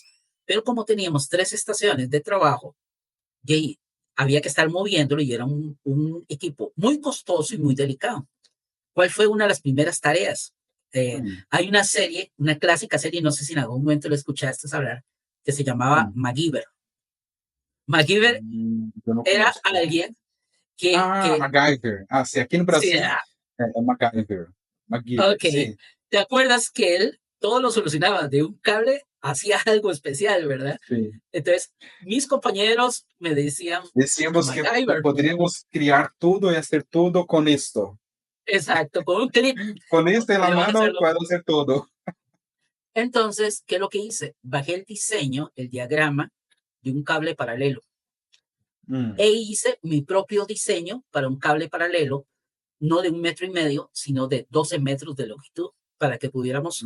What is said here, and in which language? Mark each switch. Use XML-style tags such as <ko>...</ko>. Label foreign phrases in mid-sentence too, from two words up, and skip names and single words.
<es>Pero como teníamos 3 estaciones de trabajo, y había que estar moviéndolo y era un equipo muy costoso y muy delicado. ¿Cuál fue una de las primeras tareas? uhum, Hay una serie, una clásica serie, no sé si en algún momento lo escuchaste hablar, que se llamaba uhum. MacGyver. MacGyver</es> <pt>Eu não</pt> <es>era</es> <pt>conheço.</pt> <es>alguien que, Ah, que</es> <pt>MacGyver. Ah, sim, aqui no</pt> <es>sí,</es> <pt>Brasil é MacGyver. MacGyver,</pt> <es>ok,</es> <pt>sim,</pt> <es>¿te acuerdas que él todo lo solucionaba de un cable? Hacía algo especial, ¿verdad?</es> <pt>sim.</pt> <es>Entonces, mis compañeros me decían, Decíamos que MacGyver,</es> <pt>poderíamos criar tudo e fazer tudo com isto.</pt> <es>exacto, con un clip</es> <pt>Com isto em la podíamos</pt> <es>mano, hacerlo. puedo hacer tudo. Entonces, ¿qué es lo que hice? Bajé el diseño, el diagrama de un cable paralelo e hice mi propio diseño para un cable paralelo, no de 1,5 metros, sino de 12 metros de longitud, para que pudiéramos,</es>